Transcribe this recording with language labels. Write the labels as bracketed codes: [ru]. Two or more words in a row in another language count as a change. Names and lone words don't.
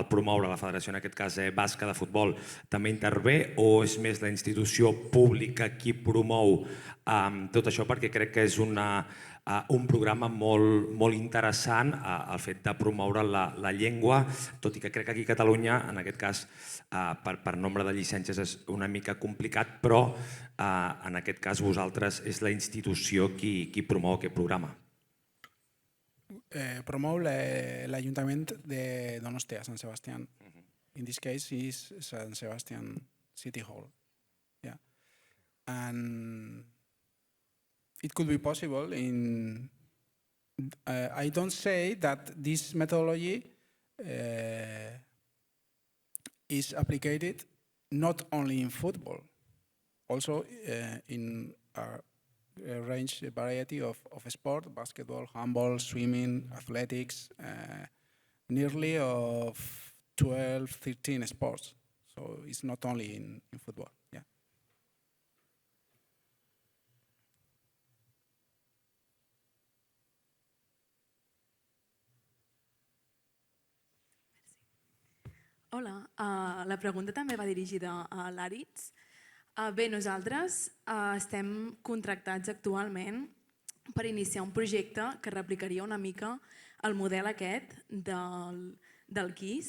[ca] promoure la federació en aquest cas basca de futbol, també intervé o és més la institució pública qui promou tot això, perquè crec que és un programa molt interessant el fet de promoure la llengua, tot i que crec que aquí a Catalunya, en aquest cas, per nombre de llicències és una mica complicat, però en aquest cas vosaltres és la institució qui promou aquest programa. Promou l'Ajuntament de Donostia, Sant Sebastián. [en] In this case is San Sebastian City Hall. Yeah. And it could be possible in... I don't say that this methodology is applied not only in football, also in a range, a variety of sport, basketball, handball, swimming, athletics, nearly of 12, 13 sports. So it's not only in football. Yeah. [ca] Hola, la pregunta també va dirigida a l'Àritz. Bé, nosaltres estem contractats actualment per iniciar un projecte que replicaria una mica el model aquest del KIS.